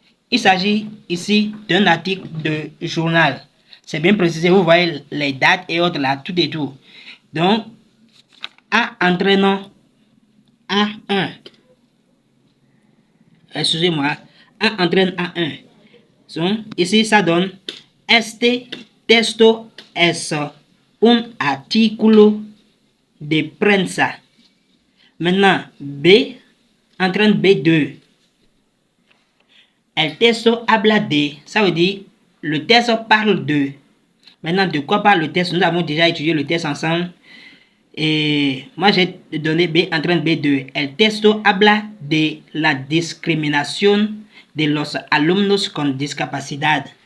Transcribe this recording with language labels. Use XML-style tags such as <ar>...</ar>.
<fr>Il s'agit ici d'un article de journal. C'est bien précisé, vous voyez les dates et autres là, tout et tout. Donc, A entraînant A1. Excusez-moi, A entraîne A1. Donc, ici, ça donne</fr> <es>este texto es un artículo de prensa.</es> <fr>Maintenant, B entraîne B2.</fr> <es>El texto habla de,</es> <fr>ça veut dire le texte parle de. Maintenant, de quoi parle le texte? Nous avons déjà étudié le texte ensemble. Et moi, j'ai donné B entraîne B2.</fr> <es>El texto habla de la discriminación de los alumnos con discapacidad.</es>